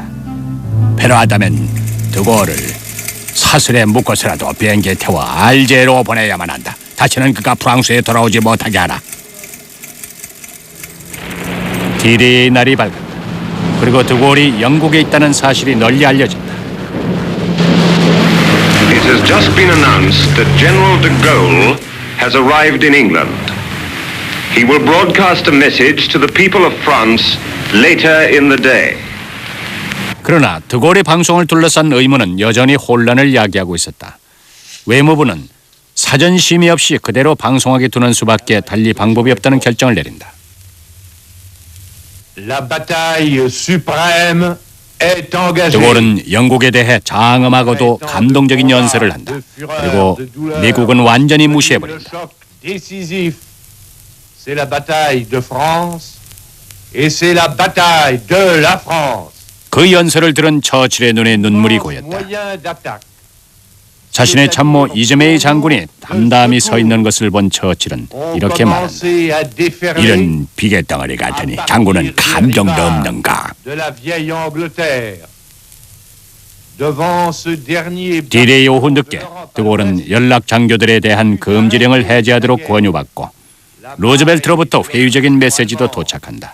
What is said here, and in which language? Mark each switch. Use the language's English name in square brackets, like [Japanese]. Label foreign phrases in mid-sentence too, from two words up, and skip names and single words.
[Korean] 필요하다면 드골을 사슬에 묶어서라도 비행기에 태워 알제로 보내야만 한다. 다시는 그가 프랑스에 돌아오지 못하게 하라. D-Day의 날이 밝았다. 그리고 드골이 영국에 있다는 사실이 널리 알려진다. [English] It has just been announced that General de Gaulle has arrived in England. He will broadcast a message to the people of France later in the day. [Korean] 그러나 드골의 방송을 둘러싼 의문은 여전히 혼란을 야기하고 있었다. 외무부는 사전 심의 없이 그대로 방송하게 두는 수밖에 달리 방법이 없다는 결정을 내린다. [French] La bataille suprême est engagée. [Korean] 드골은 영국에 대해 장엄하고도 감동적인 연설을 한다. 그리고 미국은 완전히 무시해버린다. [French] C'est la bataille de France et c'est la bataille de la France. [Korean] 그 연설을 들은 처칠의 눈에 눈물이 고였다. 자신의 참모 이즈메이 장군이 담담히 서 있는 것을 본 처칠은 이렇게 말한다. 이런 비계덩어리 같으니 장군은 감정도 없는가? D-Day 오후 늦게 드골은 연락 장교들에 대한 금지령을 해제하도록 권유받고 루즈벨트로부터 회유적인 메시지도 도착한다.